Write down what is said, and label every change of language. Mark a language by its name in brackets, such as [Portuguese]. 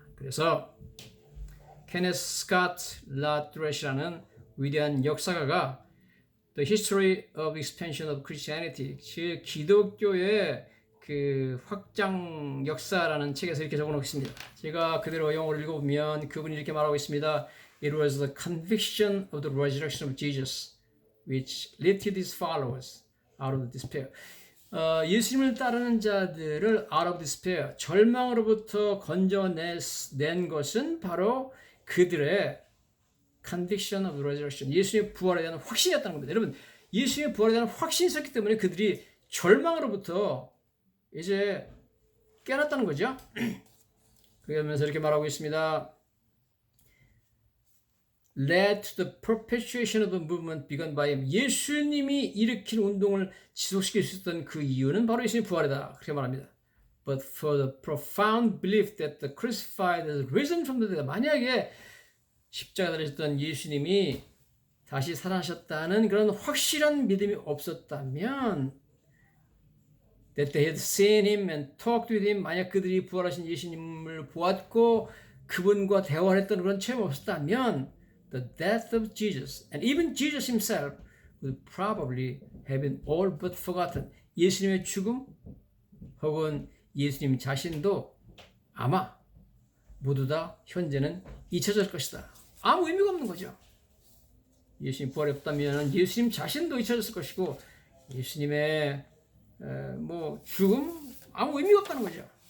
[Korean] 그래서 케네스 스캇 라트렛이라는 위대한 역사가가 The History of Expansion of Christianity, 즉 기독교의 그 확장 역사라는 책에서 이렇게 적어놓고 있습니다. 제가 그대로 영어를 읽어보면 그분이 이렇게 말하고 있습니다. [English] It was the conviction of the resurrection of Jesus which lifted his followers out of despair. [Korean] 예수님을 따르는 자들을 [English] out of despair, [Korean] 절망으로부터 건져낸 것은 바로 그들의 [English] conviction of the resurrection, [Korean] 예수님의 부활에 대한 확신이었다는 겁니다. 여러분, 예수님의 부활에 대한 확신이 있었기 때문에 그들이 절망으로부터 이제 깨어났다는 거죠. 그러면서 이렇게 말하고 있습니다. [English] led to the perpetuation of the movement begun by him. [Korean] 예수님이 일으킨 운동을 지속시킬 수 있었던 그 이유는 바로 예수님의 부활이다. 그렇게 말합니다. [English] But for the profound belief that the crucified has risen from the dead. [Korean] 만약에 십자가에 달리셨던 예수님이 다시 살아나셨다는 그런 확실한 믿음이 없었다면 [English] that they had seen him and talked with him. [Korean] 만약 그들이 부활하신 예수님을 보았고 그분과 대화를 했던 그런 체험이 없었다면 [English] the death of Jesus and even Jesus himself would probably have been all but forgotten. [Korean] 예수님의 죽음 혹은 예수님 자신도 아마 모두 다 현재는 잊혀질 것이다. 아무 의미가 없는 거죠. 예수님 부활이 없다면 예수님 자신도 잊혀졌을 것이고 예수님의 죽음 아무 의미가 없다는 거죠.